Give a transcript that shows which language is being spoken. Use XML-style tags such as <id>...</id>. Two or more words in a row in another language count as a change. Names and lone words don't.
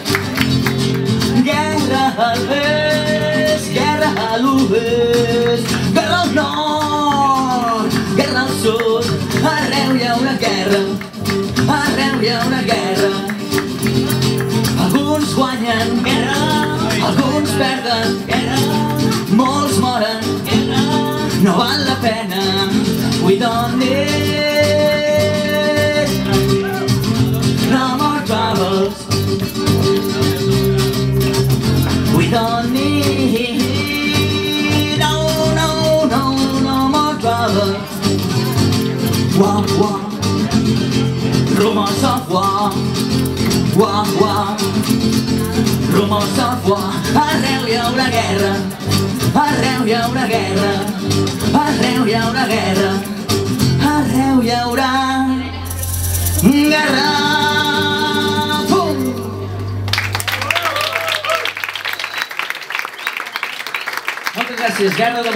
<ca>Guerra a l'est, guerra a l'oest, guerra al nord, guerra al sud. Arreu hi haurà guerra, arreu hi haurà guerra. Alguns guanyen guerra, alguns perden guerra, molts moren guerra, no val la pena.</ca> <en>We don't need no more troubles. We don't need no more trouble. War, war, rumors of war. War, war, rumors of war.</en> <ca>Arreu hi haurà guerra, arreu hi haurà guerra, arreu hi haurà guerra, arreu hi haurà guerra. Moltes gràcies, Guerra de</ca>